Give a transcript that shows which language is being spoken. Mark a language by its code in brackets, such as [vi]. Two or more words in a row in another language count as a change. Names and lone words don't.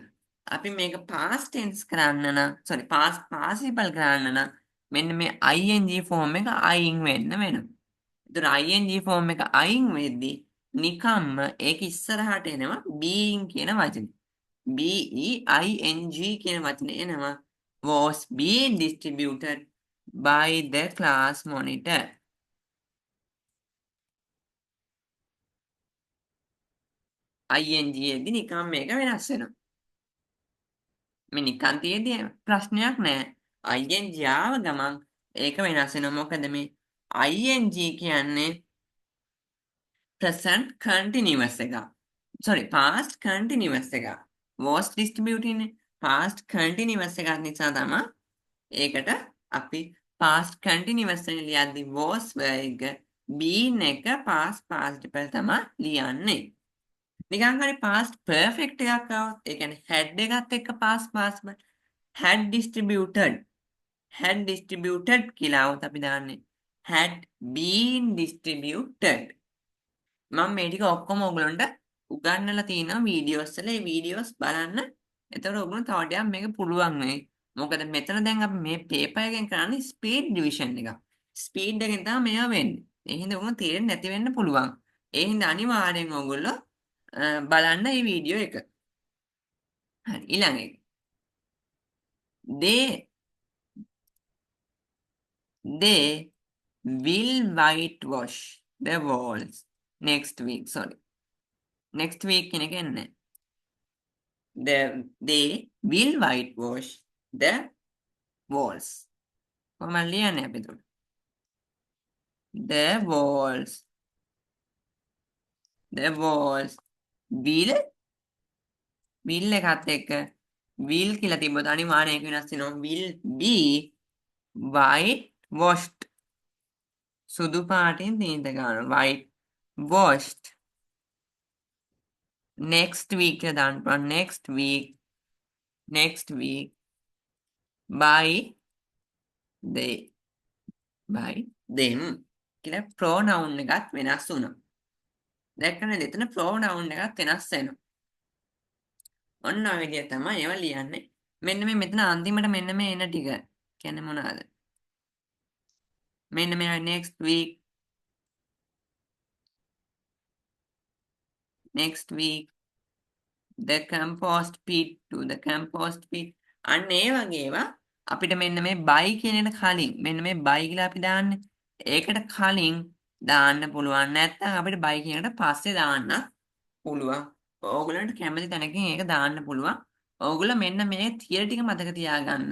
[si] අපි මේක [en] past tense [si] කරන්න නම් [en] past participle [si] කරන්න නම් මෙන්න මේ [en] ing form [si] එක අයින් වෙන්න වෙනවා. ඒතර [en] ing form [si] එක අයින් වෙද්දී නිකම්ම ඒක ඉස්සරහට එනවා being කියන වචනේ. [en] BEING [si] කියන වචනේ එනවා [en] was being distributed by the class monitor. [si] ing එද්දි නිකම් මේක වෙනස් වෙනවා. මේ නිකන් තියෙද්දි ප්‍රශ්නයක් නැහැ. ing ආව ගමන් ඒක වෙනස් වෙනවා. මොකද මේ ing කියන්නේ [en] present continuous [si] එක. [en] sorry past continuous එක. was distributed [si] නේ. [en] past continuous [si] එකක් නිසා තමයි ඒකට අපි [en] past continuous [si] එක ලියද්දි was එක been එක [en] past participle [si] තමයි ලියන්නේ. නිකන් හරි [en] past perfect [si] එකක් આવොත් ඒ කියන්නේ had එකත් එක්ක [en] past participle had distributed [si] කියලා આવොත් අපි දාන්නේ [en] had been distributed. [si] මම මේ ටික ඔක්කොම ඔයගලන්ට උගන්වලා තියෙනවා වීඩියෝස් වල. ඒ වීඩියෝස් බලන්න. එතකොට ඔයගලන්ට තව ටිකක් මේක පුළුවන් වෙයි. මොකද මෙතන දැන් අපි මේ පේපර් එකෙන් කරන්නේ [en] speed division [si] එක. ස්පීඩ් එකෙන් තමයි මේවා වෙන්නේ. ඒ හින්දා ඔයගලන්ට තේරෙන්නේ නැති වෙන්න පුළුවන්. ඒ හින්දා අනිවාර්යෙන් ඔයගොල්ලෝ බලන්න මේ වීඩියෝ එක. හරි ඊළඟ එක. [en] they will whitewash the walls next week. [si] sorry. [en] next week [si] කියන එක එන්නේ. [en] they will whitewash the walls. [si] කොහොමද ලියන්නේ අපි එතකොට? [en] the walls will [si] එකත් එක්ක will කියලා තිබ්බොත් අනිවාර්යෙන් ඒක වෙනස් වෙනවා. [en] will be whitewashed. [si] සුදු පාටින් තීන්ත ගන්නවා. [en] white washed. next week [si] කියලා දාන්න පුළුවන්. [en] next week by them [si] කියලා pronoun එකත් වෙනස් වුණා. දැක්කනද එතන pronoun එකත් වෙනස් වෙනවා. ඔන්න ඔය විදිය තමයි ඒවා ලියන්නේ. මෙන්න මේ මෙතන අන්තිමට මෙන්න මේ එන ටික කියන්නේ මොනවාද? මෙන්න මේ [en] next week the compost pit to the compost pit. [si] අන්න ඒ වගේ ඒවා අපිට මෙන්න මේ buy කියන එක කලින් මෙන්න මේ buy කියලා අපි දාන්නේ. ඒකට කලින් දාන්න පුළුවන්. නැත්නම් අපිට buy කියන එකට පස්සේ දාන්න පුළුවන්. ඕගොල්ලන්ට කැමති තැනකින් ඒක දාන්න පුළුවන්. ඕගොල්ලෝ මෙන්න මේ තියරි ටික මතක තියාගන්න.